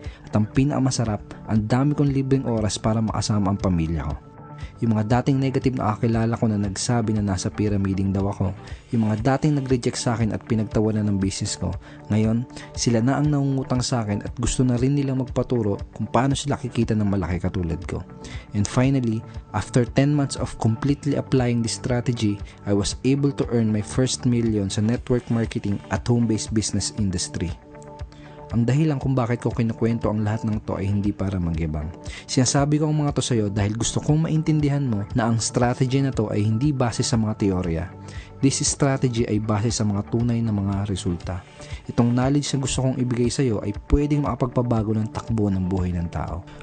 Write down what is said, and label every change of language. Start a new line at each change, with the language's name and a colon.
Filipino: At ang pinakamasarap, ang dami kong libreng oras para makasama ang pamilya ko. Yung mga dating negative na kakilala ko na nagsabi na nasa pyramiding daw ako, yung mga dating nag-reject sa akin at pinagtawanan ng business ko, ngayon sila na ang nangungutang sa akin at gusto na rin nilang magpaturo kung paano sila kikita ng malaki katulad ko.
English: And finally, after 10 months of completely applying this strategy, I was able to earn my first million
Filipino: sa network marketing at home-based business industry. Ang dahilan kung bakit ko kinukwento ang lahat ng to ay hindi para magyabang. Sinasabi ko ang mga to sa iyo dahil gusto kong maintindihan mo na ang strategy na to ay hindi base sa mga teorya. This strategy ay base sa mga tunay na mga resulta. Itong knowledge na gusto kong ibigay sa iyo ay pwedeng makapagpabago ng takbo ng buhay ng tao.